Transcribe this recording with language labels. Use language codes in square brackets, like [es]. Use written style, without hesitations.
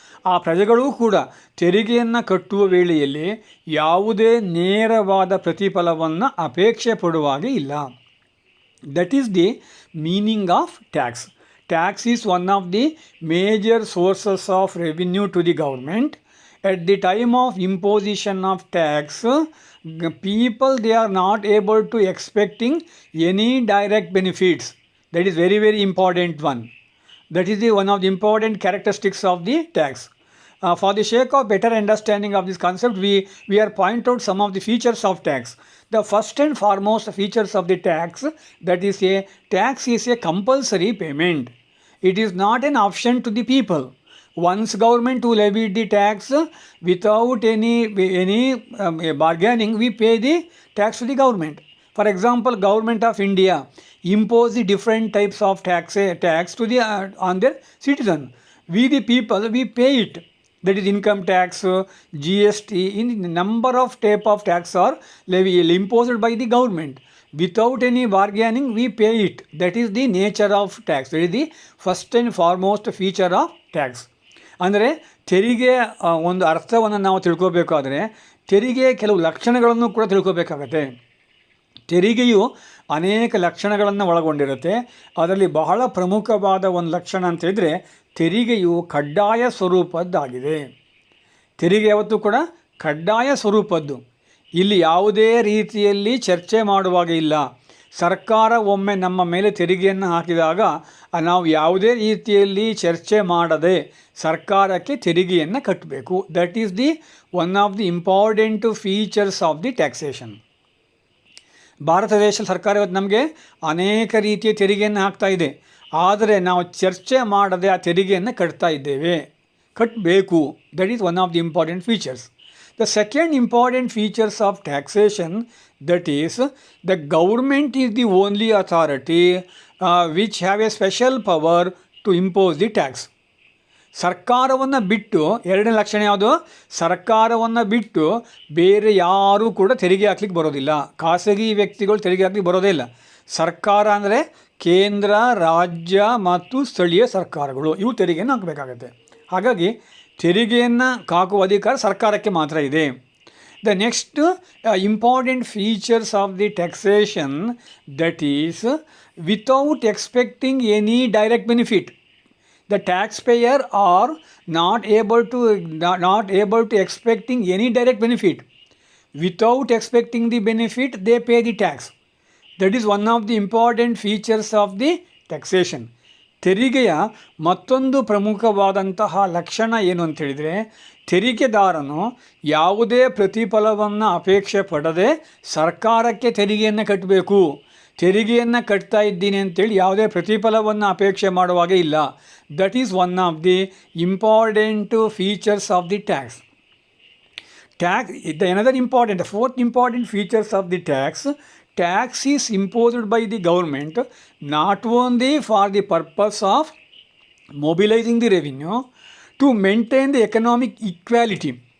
[kn] ಆ ಪ್ರಜೆಗಳೂ ಕೂಡ ತೆರಿಗೆಯನ್ನು ಕಟ್ಟುವ ವೇಳೆಯಲ್ಲಿ ಯಾವುದೇ ನೇರವಾದ ಪ್ರತಿಫಲವನ್ನು ಅಪೇಕ್ಷೆ ಪಡುವಾಗೆ ಇಲ್ಲ. [en] That is the meaning of tax. Tax is one of the major sources of revenue to the government. At the time of imposition of tax, people they are not able to expecting any direct benefits. That is very, very important one. That is the one of the important characteristics of the tax. For the sake of better understanding of this concept, we are point out some of the features of tax. The first and foremost features of the tax, that is tax is a compulsory payment. It is not an option to the people. Once government to levy the tax without any bargaining, we pay the tax to the government. For example, Government of India impose the different types of tax to the on their citizen. We the people, we pay it. That is income tax, GST, in number of type of tax are imposed by the government. Without any bargaining, we pay it. That is the nature of tax. That is the first and foremost feature of tax. [kn] ಅಂದರೆ ತೆರಿಗೆ ಒಂದು ಅರ್ಥವನ್ನು ನಾವು ತಿಳ್ಕೋಬೇಕಾದ್ರೆ ತೆರಿಗೆಯ ಕೆಲವು ಲಕ್ಷಣಗಳನ್ನು ಕೂಡ ತಿಳ್ಕೋಬೇಕಾಗತ್ತೆ. ತೆರಿಗೆಯು ಅನೇಕ ಲಕ್ಷಣಗಳನ್ನು ಒಳಗೊಂಡಿರುತ್ತೆ. ಅದರಲ್ಲಿ ಬಹಳ ಪ್ರಮುಖವಾದ ಒಂದು ಲಕ್ಷಣ ಅಂತ ಹೇಳಿದರೆ ತೆರಿಗೆಯು ಕಡ್ಡಾಯ ಸ್ವರೂಪದ್ದಾಗಿದೆ. ತೆರಿಗೆ ಯಾವತ್ತೂ ಕೂಡ ಕಡ್ಡಾಯ ಸ್ವರೂಪದ್ದು. ಇಲ್ಲಿ ಯಾವುದೇ ರೀತಿಯಲ್ಲಿ ಚರ್ಚೆ ಮಾಡುವಾಗ ಇಲ್ಲ. ಸರ್ಕಾರ ಒಮ್ಮೆ ನಮ್ಮ ಮೇಲೆ ತೆರಿಗೆಯನ್ನು ಹಾಕಿದಾಗ ನಾವು ಯಾವುದೇ ರೀತಿಯಲ್ಲಿ ಚರ್ಚೆ ಮಾಡದೆ ಸರ್ಕಾರಕ್ಕೆ ತೆರಿಗೆಯನ್ನು ಕಟ್ಟಬೇಕು. [en] That is the one of the important features of the taxation. [kn] Bharat ದೇಶದ ಸರ್ಕಾರ ಇವತ್ತು ನಮಗೆ ಅನೇಕ ರೀತಿಯ ತೆರಿಗೆಯನ್ನು ಹಾಕ್ತಾ ಇದೆ. ಆದರೆ ನಾವು ಚರ್ಚೆ ಮಾಡದೆ ಆ ತೆರಿಗೆಯನ್ನು ಕಟ್ತಾ ಇದ್ದೇವೆ, ಕಟ್ಟಬೇಕು. [en] That is one of the important features. The second important features of taxation, that is, the government is the only authority which have a special power to impose the tax. [kn] ಸರ್ಕಾರವನ್ನು ಬಿಟ್ಟು, ಎರಡನೇ ಲಕ್ಷಣ ಯಾವುದು? ಸರ್ಕಾರವನ್ನು ಬಿಟ್ಟು ಬೇರೆ ಯಾರೂ ಕೂಡ ತೆರಿಗೆ ಹಾಕ್ಲಿಕ್ಕೆ ಬರೋದಿಲ್ಲ. ಖಾಸಗಿ ವ್ಯಕ್ತಿಗಳು ತೆರಿಗೆ ಹಾಕ್ಲಿಕ್ಕೆ ಬರೋದೇ ಇಲ್ಲ. ಸರ್ಕಾರ ಅಂದರೆ ಕೇಂದ್ರ, ರಾಜ್ಯ ಮತ್ತು ಸ್ಥಳೀಯ ಸರ್ಕಾರಗಳು, ಇವು ತೆರಿಗೆಯನ್ನು ಹಾಕಬೇಕಾಗತ್ತೆ. ಹಾಗಾಗಿ ತೆರಿಗೆಯನ್ನು ಹಾಕುವ ಅಧಿಕಾರ ಸರ್ಕಾರಕ್ಕೆ ಮಾತ್ರ ಇದೆ. [en] The next important features of the taxation, that is without expecting any direct benefit. The taxpayer are not able to expecting any direct benefit. Without expecting the benefit, they pay the tax. That is one of the important features of the taxation. [kn] ತೆರಿಗೆಯ ಮತ್ತೊಂದು ಪ್ರಮುಖವಾದಂತಹ ಲಕ್ಷಣ ಏನು ಅಂತ ಹೇಳಿದರೆ, ತೆರಿಗೆದಾರನು ಯಾವುದೇ ಪ್ರತಿಫಲವನ್ನು ಅಪೇಕ್ಷೆ ಪಡದೆ ಸರ್ಕಾರಕ್ಕೆ ತೆರಿಗೆಯನ್ನು ಕಟ್ಟಬೇಕು. ತೆರಿಗೆಯನ್ನು ಕಟ್ತಾ ಇದ್ದೀನಿ ಅಂತೇಳಿ ಯಾವುದೇ ಪ್ರತಿಫಲವನ್ನು ಅಪೇಕ್ಷೆ ಮಾಡುವಾಗೆ ಇಲ್ಲ. [en] That is one of the important features of the tax. The fourth important features of the tax is imposed by the government not only for the purpose of mobilizing the revenue to maintain the economic equality.